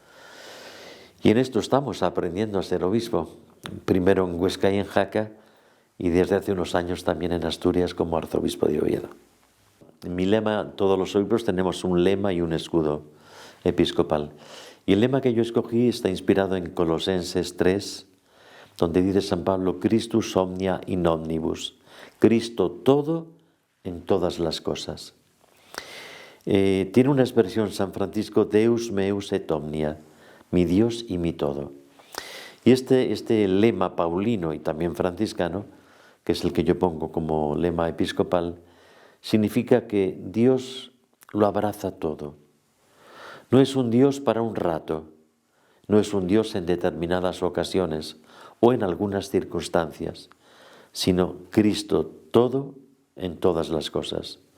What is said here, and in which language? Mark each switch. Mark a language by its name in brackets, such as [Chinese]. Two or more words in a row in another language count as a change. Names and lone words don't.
[Spanish] Y en esto estamos aprendiendo a ser obispo, primero en Huesca y en Jaca, y desde hace unos años también en Asturias como arzobispo de Oviedo. Mi lema, todos los obispos tenemos un lema y un escudo episcopal. Y el lema que yo escogí está inspirado en Colosenses 3, donde dice San Pablo, [Latin] Christus omnia in omnibus, [Spanish] Cristo todo en todas las cosas. Tiene una expresión San Francisco, [Latin] Deus meus et omnia, [Spanish] mi Dios y mi todo. Y este lema paulino y también franciscano, que es el que yo pongo como lema episcopal, significa que Dios lo abraza todo. No es un Dios para un rato, no es un Dios en determinadas ocasiones o en algunas circunstancias, sino Cristo todo en todas las cosas.